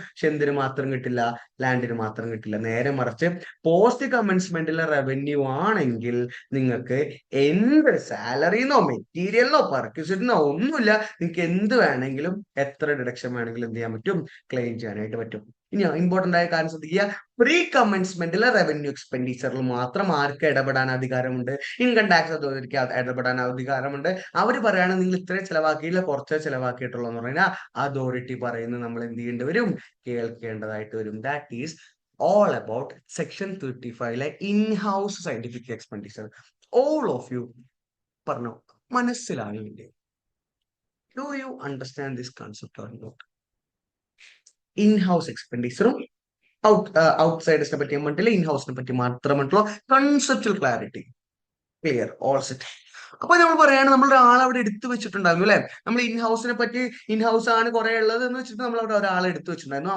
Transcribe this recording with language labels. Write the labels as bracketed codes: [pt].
[ml] പക്ഷെ എന്തിനു മാത്രം കിട്ടില്ല? ലാൻഡിന് മാത്രം കിട്ടില്ല. നേരെ മറിച്ച് പോസ്റ്റ് കമൻസ്മെന്റിലെ റവന്യൂ ആണെങ്കിൽ നിങ്ങൾക്ക് എന്ത് സാലറിന്നോ മെറ്റീരിയലിനോ പർക്യൂസിറ്റിനോ ഒന്നുമില്ല, നിങ്ങൾക്ക് എന്ത് വേണമെങ്കിലും എത്ര ഡിഡക്ഷൻ വേണമെങ്കിലും എന്ത് ചെയ്യാൻ പറ്റും? ക്ലെയിം ചെയ്യാനായിട്ട് പറ്റും. ഇനി ഇമ്പോർട്ടന്റ് ആയ കാര്യം ശ്രദ്ധിക്കുക, പ്രീ കമൻസ്മെന്റിലെ റവന്യൂ എക്സ്പെൻഡിച്ചറിൽ മാത്രം ആർക്ക് ഇടപെടാൻ അധികാരമുണ്ട്? ഇൻകം ടാക്സ് അതോറിറ്റിക്ക് ഇടപെടാൻ അധികാരമുണ്ട്. അവർ പറയാണ് നിങ്ങൾ ഇത്രയും ചെലവാക്കിയില്ല, കുറച്ചേ ചെലവാക്കിയിട്ടുള്ളൂ എന്ന് പറഞ്ഞാൽ അതോറിറ്റി പറയുന്നത് നമ്മൾ എന്ത് ചെയ്യേണ്ടി വരും? കേൾക്കേണ്ടതായിട്ട് വരും. [en] That is all about section 35 in-house scientific expenditure. All of you [ml] പറഞ്ഞു മനസ്സിലായില്ലേ? [en] Do you understand this concept or not? [ml] In-house എക്സ്പെൻഡിച്ചറും ഔട്ട്സൈഡേഴ്സിനെ പറ്റി പറഞ്ഞിട്ടില്ല, ഇൻഹൗസിനെ പറ്റി മാത്രമായിട്ടുള്ള conceptual clarity. Clear? All set. അപ്പൊ നമ്മൾ പറയാണ്, നമ്മൾ ഒരാൾ അവിടെ എടുത്തു വെച്ചിട്ടുണ്ടായിരുന്നു അല്ലെ? നമ്മൾ ഇൻഹൗസിനെ പറ്റി, ഇൻഹൗസ് ആണ് കുറെ ഉള്ളത് എന്ന് വെച്ചിട്ട് നമ്മൾ അവിടെ ഒരാളെ എടുത്തു വെച്ചിട്ടുണ്ടായിരുന്നു.